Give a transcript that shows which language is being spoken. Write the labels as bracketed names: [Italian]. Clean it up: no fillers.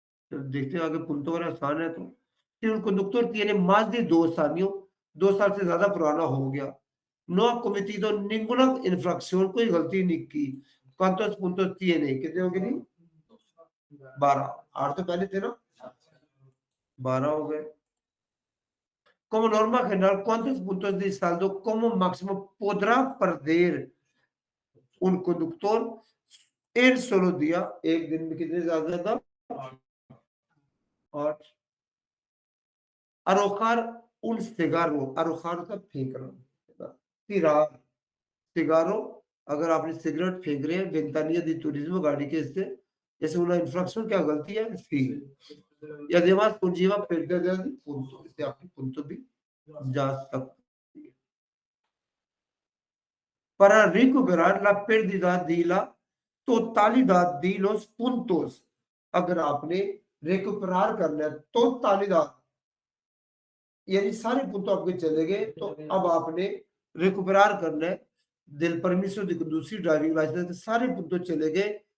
[Hindi] तो देखते हैं आगे पुंतो वाला आसान है, तो फिर [Spanish] un conductor tiene más de 2 años, [Hindi] 2 साल से ज्यादा पुराना हो गया, [Spanish] no ha cometido ninguna infracción, [Hindi] कोई गलती नहीं की, [Spanish] cuántos puntos tiene, [Hindi] कितने हो गए जी, 12, 8 तो पहले थे ना, 12 हो गए। [Spanish] Como norma general, ¿cuántos puntos de saldo como máximo podrá perder un conductor en solo día, [Hindi] एक दिन में कितने ज्यादा, 8, [Spanish] arrojar un cigarro, [Hindi] arrojar का फेंकना, [Spanish] tirar cigarro, [Hindi] अगर आपने सिगरेट फेंक रहे हैं [Spanish] वेंतानिया दी turismo [Hindi] गाड़ी के इससे, जैसे una infracción क्या गलती है, sí, [Spanish] y además conlleva pérdida de puntos, [Hindi] इससे आपके puntos भी जा सकते हैं। [Spanish] Para recuperar la pérdida de la totalidad de los puntos, [Hindi] अगर आपने recuperar करना है totalidad, यानी सारे पुंतो आपके चले गए, तो अब आपने recuperar करना है [Spanish] del permiso de [Hindi] दूसरी ड्राइविंग लाइसेंस के सारे पुंतो चले गए,